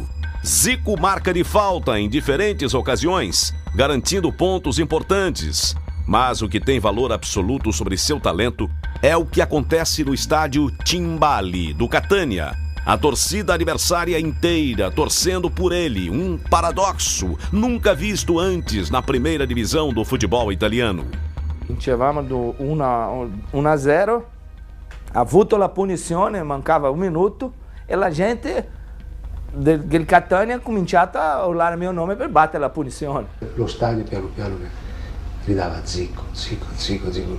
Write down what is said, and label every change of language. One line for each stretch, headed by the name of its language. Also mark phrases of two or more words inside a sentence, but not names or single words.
Portuguese: Zico marca de falta em diferentes ocasiões, garantindo pontos importantes. Mas o que tem valor absoluto sobre seu talento é o que acontece no estádio Timbali, do Catania. A torcida adversária inteira torcendo por ele, um paradoxo nunca visto antes na primeira divisão do futebol italiano.
Italian: Vincevamo 1-0, ha avuto la punizione, mancava un minuto e la gente del Catania ha cominciato a urlare il mio nome per battere la punizione. Lo stadio piano piano gridava Zico, Zico, Zico, Zico.